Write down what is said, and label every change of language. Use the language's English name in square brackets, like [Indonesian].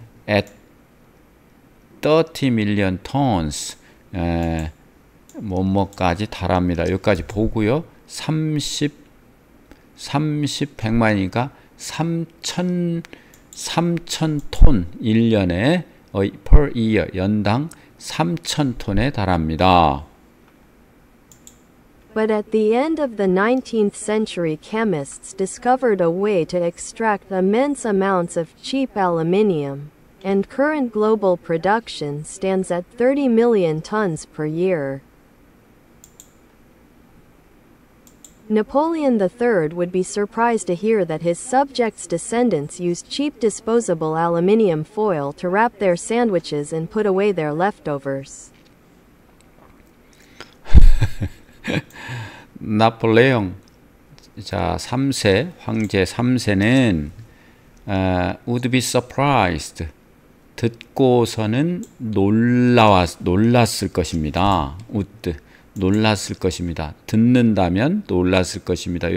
[English] at 30 million tons [Korean] 뭐뭐까지 달합니다. 여기까지 보고요. 100만이니까 3,000톤 1년에 [English] per year [Korean] 연당 3,000톤에 달합니다. [English] But at the end of the 19th century, chemists discovered a way to extract immense amounts of cheap aluminium, and current global production stands at 30 million tons per year. Napoleon III would be surprised to hear that his subjects' descendants used cheap disposable aluminium foil to wrap their sandwiches and put away their leftovers. [Korean] 나폴레옹 자 3세 황제 3세는 [English] would be surprised [Korean] 듣고서는 놀랐을 것입니다. would 놀랐을 것입니다. 듣는다면 놀랐을 것입니다.